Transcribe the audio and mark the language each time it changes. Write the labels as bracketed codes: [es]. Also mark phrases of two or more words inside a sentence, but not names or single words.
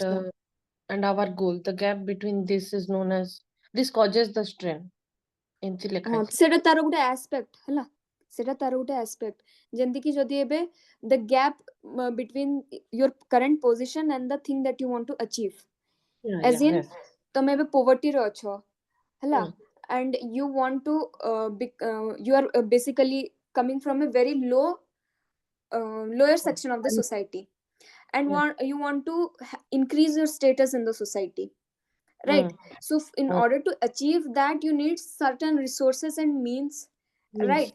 [or] अच्छा. [en] and our goal, the gap between this is known as, this causes the strain. [or] ଏମିତି ଲେଖା ହଁ, ହେଇଥିଲା। ସେଟା ତାର ଗୋଟେ aspect ହେଲା, ସେଟା ତାର ଗୋଟେ aspect, ଯେମିତି କି ଯଦି ଏବେ [en] the gap between your current position and the thing that you want to achieve, as in yes. [or] ତମେ ଏବେ poverty ରେ ଅଛ ହେଲା, [en] and you want to you are basically coming from a very lower section of the society, and you want to increase your status in the society, right? So in order to achieve that you need certain resources and means, right?